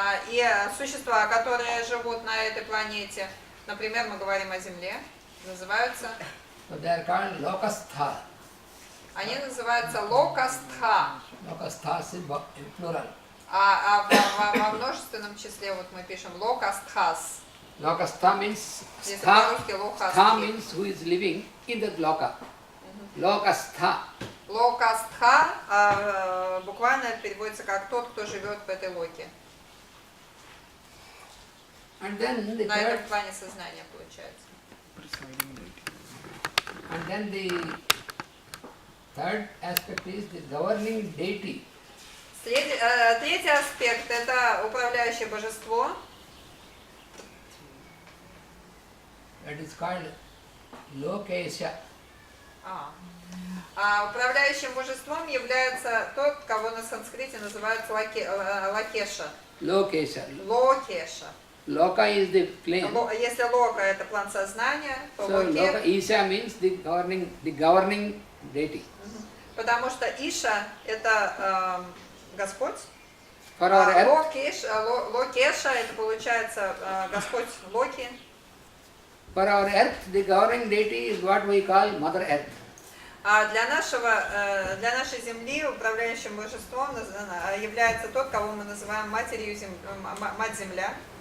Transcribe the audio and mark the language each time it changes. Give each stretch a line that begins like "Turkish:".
Russian: И существа, которые живут на этой планете, например, мы говорим о Земле, называются,
English: So they are called lokastha.
Russian: они называются локастха.
English: Lokasthas in plural.
Russian: Во множественном числе вот мы пишем локастхас.
English: Lokastha means
Russian: Если
English: stha.
Russian: по-русски
English: Stha
Russian: лохастхи.
English: means who is living in that loka. Lokastha.
Russian: Локастха буквально переводится как тот, кто живет в этой локе.
English: And then the
Russian: На этом
English: third,
Russian: плане сознания получается.
English: and then the third aspect is the governing deity.
Russian: Третий аспект – это управляющее божество.
English: That is called Lokesha.
Russian: Управляющим божеством является тот, кого на санскрите называют лакеша.
English: Lokesha.
Russian: Локеша.
English: Loka is the plane.
Russian: Если лока – это план сознания, то
English: So Loka
Russian: локе,
English: Isha means the governing deity.
Russian: потому что Иша – это Господь.
English: For our Earth,
Russian: Локеша – это получается Господь Локи.
English: for our Earth, the governing deity is what we call Mother Earth.
Russian: А для нашей Земли управляющим божеством является тот, кого мы называем Матерью Мать Земля.